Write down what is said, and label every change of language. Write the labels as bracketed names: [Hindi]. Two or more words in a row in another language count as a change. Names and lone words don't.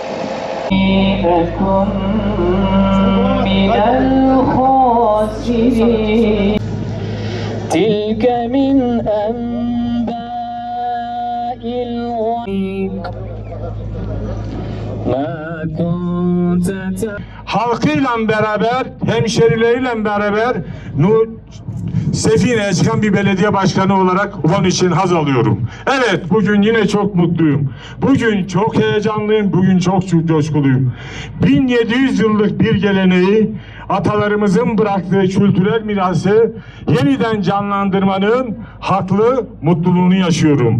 [Arabic] أكن من الخاسرين تلك من أنباء الغيب ما كنت [Turkish] Halkıyla beraber, hemşerileriyle beraber Sefine'ye çıkan bir belediye başkanı olarak onun için haz alıyorum. Evet, bugün yine çok mutluyum. Bugün çok heyecanlıyım, bugün çok coşkuluyum. 1700 yıllık bir geleneği, atalarımızın bıraktığı kültürel mirası yeniden canlandırmanın haklı mutluluğunu yaşıyorum.